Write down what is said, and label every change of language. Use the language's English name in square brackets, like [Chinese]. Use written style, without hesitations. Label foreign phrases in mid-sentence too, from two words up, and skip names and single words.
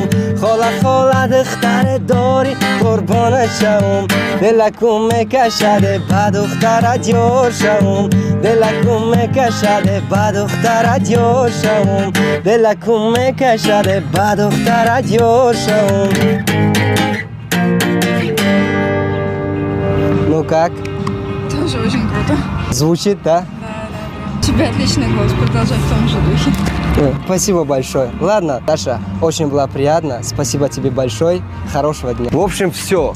[Tajik] Хола хола дыхтаре дори курбона шаум. Дела куме кашаде бадухтара дьошаум. Дела куме кашаде бадухтара дьошаум. Дела куме кашаде бадухтара дьошаум. [Russian] Ну как? Тоже очень круто. Звучит, да? У тебя отличный голос, продолжай в том же духе. Спасибо большое. Ладно, Даша, очень было приятно. Спасибо тебе большое. Хорошего дня. В общем, все.